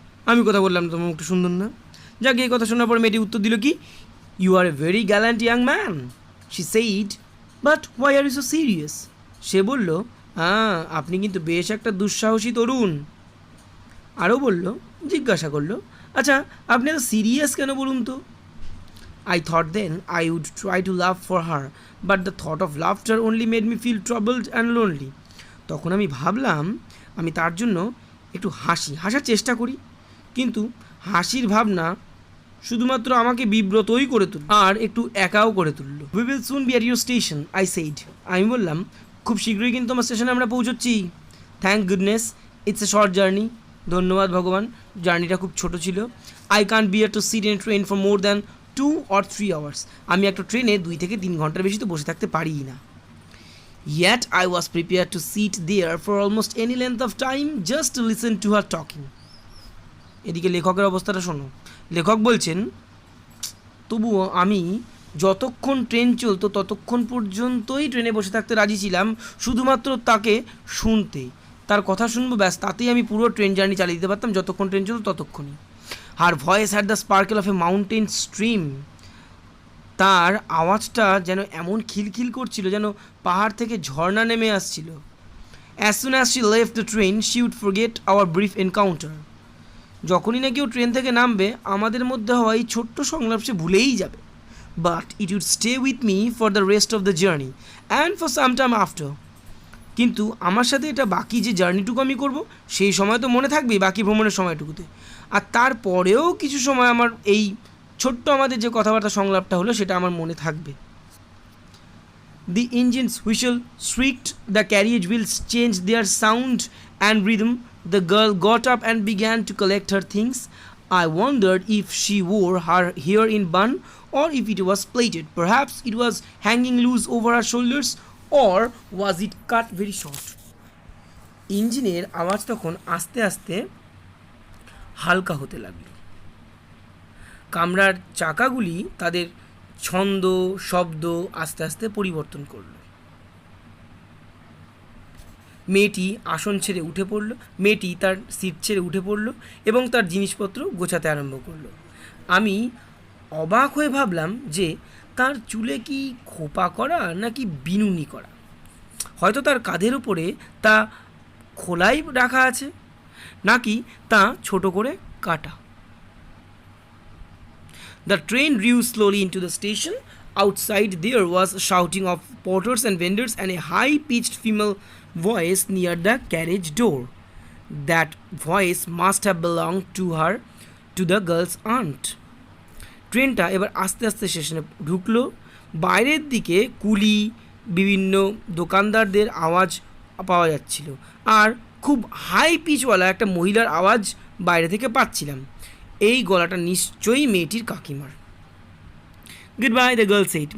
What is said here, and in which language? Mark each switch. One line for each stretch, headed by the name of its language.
Bangla: আমি কথা বললাম তোমার মুখটা সুন্দর না। যাকে এই কথা শোনার পর মেয়েটি উত্তর দিল কি,
English: You are a very gallant young man, she said, but why are you so serious?
Bangla: সে বলল, হ্যাঁ, আপনি কিন্তু বেশ একটা দুঃসাহসী তরুণ। আরও বলল, জিজ্ঞাসা করলো, আচ্ছা, আপনি এত সিরিয়াস কেন বলুন তো?
English: I thought then I would try to laugh for her, but the thought of laughter only made me feel troubled and lonely.
Bangla: তখন আমি ভাবলাম আমি তার জন্য একটু হাসার চেষ্টা করি, কিন্তু হাসির ভাবনা শুধুমাত্র আমাকে বিব্রতই করে তুলল আর একটু একাও করে তুলল।
English: We will soon be at your station, I said.
Bangla: আমি বললাম, খুব শীঘ্রই কিন্তু আমার স্টেশনে আমরা পৌঁছচ্ছি।
English: Thank goodness, it's a short journey.
Bangla: ধন্যবাদ ভগবান, জার্নিটা খুব ছোটো ছিল।
English: I can't bear to sit in train for more than 2 or 3 hours.
Bangla: আমি একটা ট্রেনে 2 থেকে 3 ঘন্টার বেশি তো বসে থাকতে পারি না।
English: Yet I was prepared to sit there for almost any length of time just to listen to her talking.
Bangla: এদিকে লেখকের অবস্থাটা শোনো। লেখক বলছেন, তবুও আমি যতক্ষণ ট্রেন চলতো ততক্ষণ পর্যন্তই ট্রেনে বসে থাকতে রাজি ছিলাম, শুধুমাত্র তাকে শুনতে, তার কথা শুনবো, ব্যাস, তাতেই আমি পুরো ট্রেন জার্নি চালিয়ে দিতে পারতাম। যতক্ষণ ট্রেন চলতো ততক্ষণই।
English: her voice had the sparkle of a mountain stream,
Bangla: তার আওয়াজটা যেন এমন খিলখিল করছিল যেন পাহাড় থেকে ঝর্ণা নেমে আসছিল।
English: as soon as she left the train she would forget our brief encounter,
Bangla: যখনই না কেউ ট্রেন থেকে নামবে আমাদের মধ্যে হওয়া এই ছোট্ট সংলাপ সে ভুলেই যাবে।
English: But it would stay with me for the rest of the journey and for some time after.
Bangla: কিন্তু আমার সাথে এটা বাকি যে জার্নিটুকু আমি করব সেই সময় তো মনে থাকবেই, বাকি ভ্রমণের সময়টুকুতে। আর তারপরেও কিছু সময় আমার এই ছোট্ট আমাদের যে কথাবার্তা সংলাপটা হলো সেটা আমার মনে থাকবে।
English: The engines whistle shrieked, the carriage wheels changed their sound and rhythm. The girl got up and began to collect her things. I wondered if she wore her hair in bun or if it was plaited. Perhaps it was hanging loose over her shoulders, or was it cut very short?
Bangla: ইঞ্জিনের আওয়াজ তখন আস্তে আস্তে হালকা হতে লাগলো। কামরার চাকাগুলি তাদের ছন্দ শব্দ আস্তে আস্তে পরিবর্তন করলো। মেয়েটি আসন ছেড়ে উঠে পড়ল, মেয়েটি তার সিট ছেড়ে উঠে পড়ল এবং তার জিনিসপত্র গোছাতে আরম্ভ করলো। আমি অবাক হয়ে ভাবলাম যে তার চুলে কি খোপা করা নাকি বিনুনি করা, হয়তো তার কাঁধের উপরে তা খোলাই রাখা আছে, নাকি তা ছোট করে কাটা।
English: The train drew slowly into the station. Outside there was shouting of porters and vendors and a high-pitched female voice near the carriage door. That voice must have belonged to the girl's aunt.
Bangla: ট্রেনটা এবার আস্তে আস্তে স্টেশনে ঢুকলো। বাইরের দিকে কুলি বিভিন্ন দোকানদারদের আওয়াজ পাওয়া যাচ্ছিল, আর খুব হাই পিচওয়ালা একটা মহিলার আওয়াজ বাইরে থেকে পাচ্ছিলাম। এই গলাটা নিশ্চয়ই মেয়েটির কাকিমার।
English: Goodbye, the girl said.